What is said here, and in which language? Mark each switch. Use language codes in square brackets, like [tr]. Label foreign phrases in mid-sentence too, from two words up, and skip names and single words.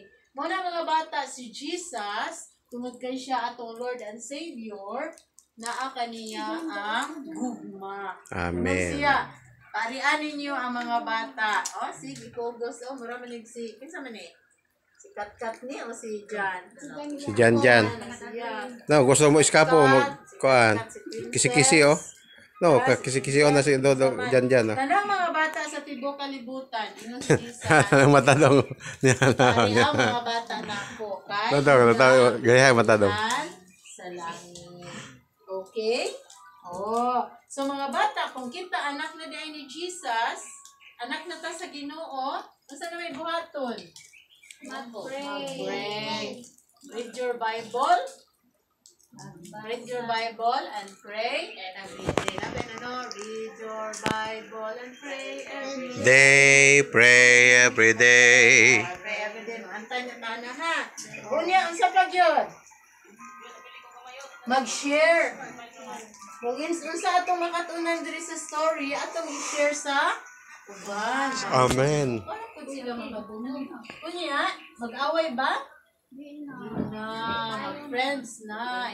[ceb] Muna mga bata, si Jesus, tungod kay siya atong [en] Lord and Savior, [ceb] naa kaniya ang gugma. Amen. Siya, parian ninyo ang mga bata. Sige, kugos. Mura manig si, kinsa man eh? Si Katkat ni o si Jan? Si Jan. No, gusto mo iskapo mo kuan. Kisi-kisi No, kisi-kisi na si Dodo Jan. Tanang mga bata sa tibok kalibutan. Ingon si Jesus. Ang matadong. Parian mga bata na po. Tataw, gaya matadong. Sa langit. Okay? So mga bata, kung kita anak na dahil ni Jesus, anak na ta sa Ginoo, unsa na may buhaton? [en] Mag-pray. Read your Bible. Read your Bible and pray every day. Read your Bible and pray every day. Pray every day. Pray every day. [ceb] Antay na tana ha. Unya, unsa pa gyud? Mag-share. Kung unsa atong makatunan diri sa story, atong i-share sa uban. Amen. Para pud sila makabunong. Unya, mag-away ba? Mag-friends na.